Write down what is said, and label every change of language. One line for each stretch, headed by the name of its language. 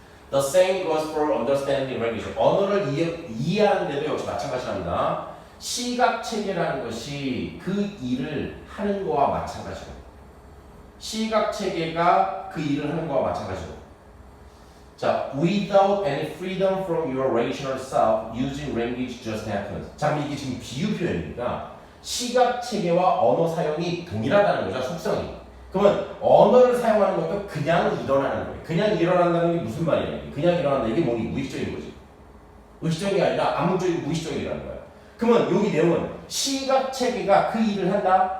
English: The same goes for understanding language.
Korean: 언어를 이해하는 데도 역시 마찬가지랍니다. 시각 체계라는 것이 그 일을 하는 거와 마찬가지고, 시각 체계가 그 일을 하는 거와 마찬가지고.
English: 자, without any freedom from your rational self, using language just happens.
Korean: 자, 이게 지금 비유 표현이니까 시각 체계와 언어 사용이 동일하다는 거죠, 속성이. 그러면 언어를 사용하는 것도 그냥 일어나는 거예요. 그냥 일어난다는 게 무슨 말이에요? 그냥 일어난다, 이게 뭐니? 무의식적인 거지. 의식적인 게 아니라 암묵적이고 무의식적이라는 거야. 그러면 여기 내용은 시각 체계가 그 일을 한다?